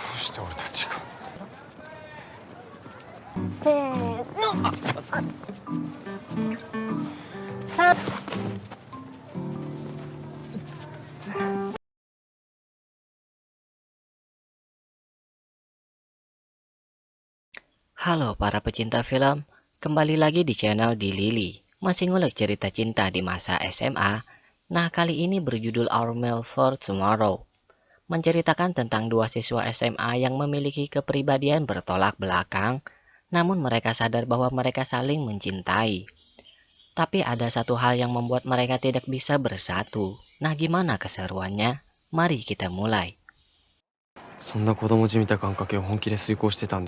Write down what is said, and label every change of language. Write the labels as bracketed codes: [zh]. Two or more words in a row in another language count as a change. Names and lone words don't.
[ja] して俺たちが。せーの。3。 [id] Halo para pecinta film, kembali lagi di channel Di Lili. Masih ngulik cerita cinta di masa SMA. Nah, kali ini berjudul Our Meal for Tomorrow. Menceritakan tentang dua siswa SMA yang memiliki kepribadian bertolak belakang, namun mereka sadar bahwa mereka saling mencintai. Tapi ada satu hal yang membuat mereka tidak bisa bersatu. Nah, gimana keseruannya? Mari kita mulai. [ja] そんな子供じみた願掛けを本気で遂行してたんだ。